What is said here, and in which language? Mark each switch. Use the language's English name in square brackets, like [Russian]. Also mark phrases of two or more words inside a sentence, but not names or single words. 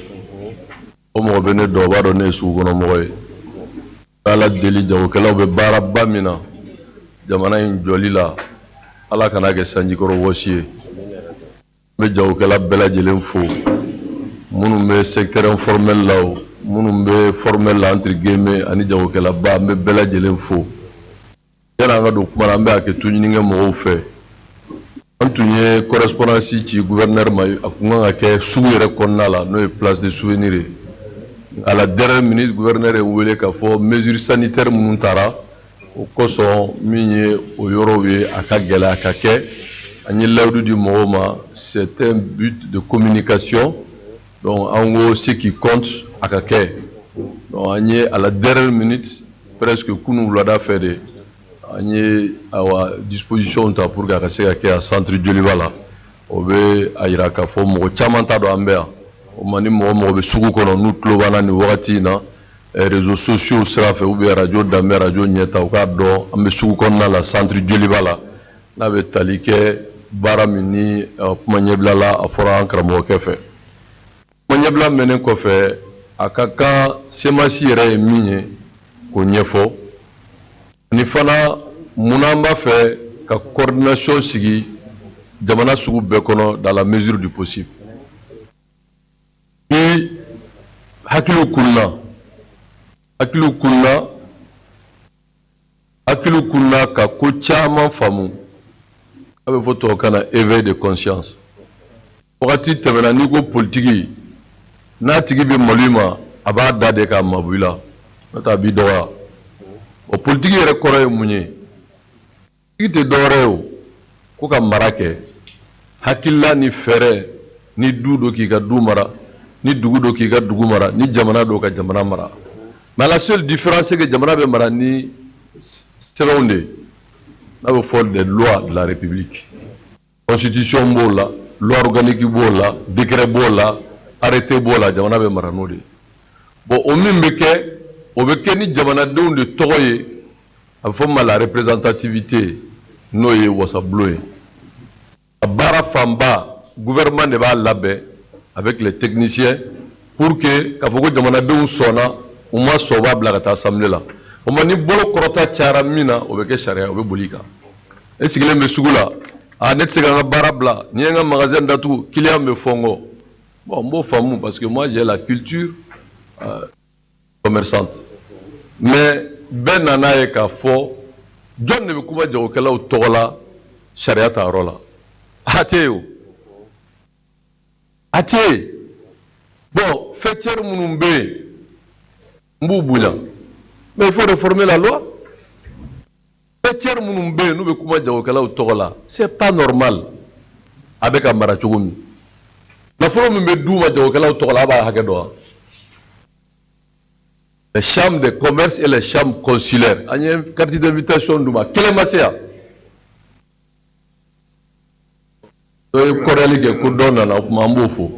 [Bambara] O mɔgɔ bɛ ne dɔn o b'a dɔn ne ye sugu kɔnɔ mɔgɔ ye. Ala deli jagokɛlaw bɛ baaraba min na jamana in jɔli la Ala kana kɛ sanjikɔrɔ wɔsi ye. N bɛ jagokɛla bɛɛ lajɛlen fo minnu bɛ [French] secteur informel [Bambara] la o minnu bɛ formel la [French] entre guillemets [Bambara] ani jagokɛlaba n bɛ bɛɛ lajɛlen fo. Yanni an ka don kuma na an bɛ hakɛto ɲini kɛ mɔgɔw fɛ. An tun ye correspondance ci gouverneur ma a kun kan ka kɛ sugu yɛrɛ kɔnɔna la n'o ye [French] place de souvenir [Bambara] ye. [French] À la dernière minute [Bambara] gouverneur ye wele k'a fɔ [French] mesures sanitaires [Bambara] minnu taara o kosɔn min ye o yɔrɔw ye a ka gɛlɛ a ka kɛ. An ye layidu di mɔgɔw ma [French] c'est un but de communication donc en gros ce qui compte [Bambara] a ka kɛ. Donc an ye [French] à la dernière minute presque [Bambara] kunu wulada fɛ de an ye awa disposition ta [French] pour que [Bambara] a ka se ka kɛ a centre Joliba la. O bɛ a yira k'a fɔ mɔgɔ caman t'a dɔn an bɛ yan. O ma ni mɔgɔ bɛ sugu kɔnɔ n'u tulo b'an nin wagati in na [French] réseaux sociaux [Bambara] sira fɛ [French] ou bien [Bambara] radio Danbe radio ɲɛta u k'a dɔn an bɛ sugu kɔnɔna la centre Joliba la n'a bɛ tali kɛ baara min ni kuma ɲɛbila la a fɔra an karamɔgɔkɛ fɛ. Kuma ɲɛbila mɛnen kɔfɛ a ka kan semasi yɛrɛ ye min ye k'o ɲɛfɔ ani fana munna an b'a fɛ ka coordination sigi jamana sugu bɛɛ kɔnɔ [French] dans la mesure du possible. [Bambara] Ni hakiliw kunna ka ko caman faamu a bɛ fɔ tubabukan na [French] éveil de conscience. [Bambara] Wagati tɛmɛna n'i ko politiki n'a tigi bɛ malo ma a b'a da de k'a mabu i la n'o tɛ a b'i dɔgɔya. O politiki yɛrɛ kɔrɔ ye mun ye? Politiki tɛ dɔwɛrɛ ye o ko ka mara kɛ hakilila ni fɛɛrɛ ni du do k'i ka du mara ni dugu do k'i ka dugu mara ni jamana do ka jamana mara. [French] Mais la seule différence c'est que [Bambara] jamana bɛ mara ni sɛbɛnw de ye n'a bɛ fɔ [French] des lois de la République. [Bambara] Constitution b'o la, [French] loi organique [Bambara] b'o la, décret b'o la, arrêté b'o la, jamana bɛ mara n'o de ye. Bon o min bɛ kɛ o bɛ kɛ ni jamanadenw de tɔgɔ ye a bɛ fɔ ma [French] la représentativité [Bambara] n'o ye wasabulon ye. A baara fanba gouvernement de b'a labɛn [French] avec les techniciens pour que [Bambara] k'a fɔ ko jamanadenw sɔnna u ma sɔn u b'a bila ka taa assemblée la. O ma ni bolo kɔrɔta cayara min na o bɛ kɛ sariya o bɛ boli i kan. E sigilen bɛ sugu la ne tɛ se ka n ka baara bila ni ye n ka magasin datugu client bɛ fɔ n kɔ. [French] Bon [Bambara] n b'o faamu [French] parce que moi j'ai la culture commerçante. [Bambara] Mais bɛɛ nana ye k'a fɔ jɔn de bɛ kuma jagokɛlaw tɔgɔ la sariya ta yɔrɔ la. A tɛ yen o. A tɛ yen. Bon fêtière minnu bɛ yen n b'u bonya [French] mais il faut réformer la loi. [Bambara] Fêtière minnu bɛ yen n'u bɛ kuma jagokɛlaw tɔgɔ la [French] c'est pas normal [Bambara] a bɛ ka mara cogo min. Nafolo min bɛ d'u ma jagokɛlaw tɔgɔ la a b'a hakɛ dɔn wa? [French] Les chambres de commerce et les chambres consulaires [Bambara] an ye [French] carte d'invitation [Bambara] d'u ma kelen ma se yan. Dɔ ye kɔrɔyali kɛ ko dɔ nana o kuma an b'o fo.